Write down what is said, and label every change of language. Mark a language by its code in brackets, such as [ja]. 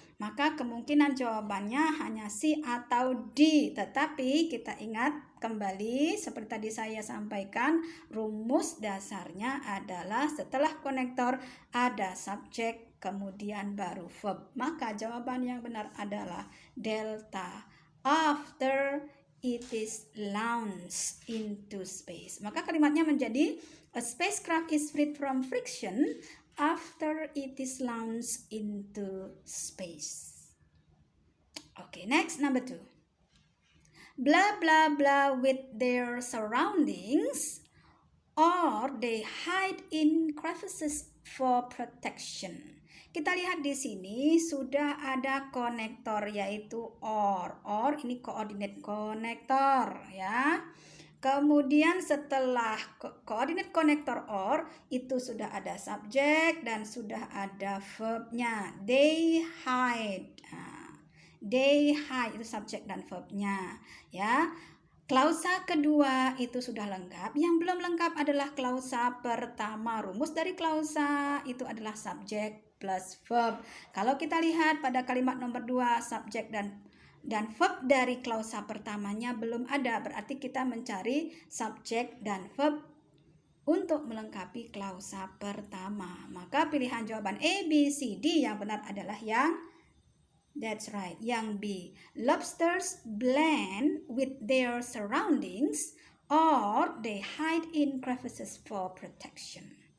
[id] Maka kemungkinan jawabannya hanya C atau D. Tetapi kita ingat kembali seperti tadi saya sampaikan, rumus dasarnya adalah setelah konektor ada subjek kemudian baru verb. Maka jawaban yang benar adalah delta. [en] After it is launched into space. [id] Maka kalimatnya menjadi [en] a spacecraft is freed from friction after it is launched into space. Okay, next, number 2. Blah blah blah with their surroundings, or they hide in crevices for protection. [id] Kita lihat di sini sudah ada konektor yaitu or. Or ini koordinat konektor ya. Kemudian setelah koordinat konektor or itu sudah ada subjek dan sudah ada verbnya. [en] They hide. They hide [id] itu subjek dan verbnya ya. Klausa kedua itu sudah lengkap. Yang belum lengkap adalah klausa pertama. Rumus dari klausa itu adalah subjek plus verb. Kalau kita lihat pada kalimat nomor 2, subjek dan verb dari klausa pertamanya belum ada. Berarti kita mencari subjek dan verb untuk melengkapi klausa pertama. Maka pilihan jawaban A, B, C, D yang benar adalah yang [en] that's right, [id] yang B. [en] Lobsters blend with their surroundings or they hide in crevices for protection.